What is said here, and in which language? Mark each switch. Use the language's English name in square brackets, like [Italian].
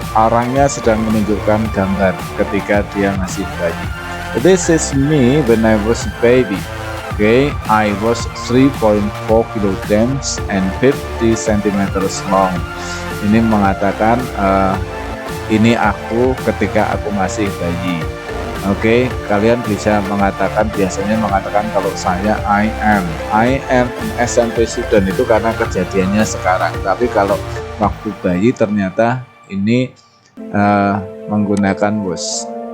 [Indonesian] Orangnya sedang menunjukkan gambar ketika dia masih bayi. [English] This is me when I was a baby. Okay, I was 3.4 kilograms and 50 centimeters long. [Indonesian] Ini mengatakan ini aku ketika aku masih bayi. Oke, kalian bisa biasanya mengatakan kalau saya [English] I am an SMP student [Indonesian] itu karena kejadiannya sekarang. Tapi kalau waktu bayi ternyata ini menggunakan was.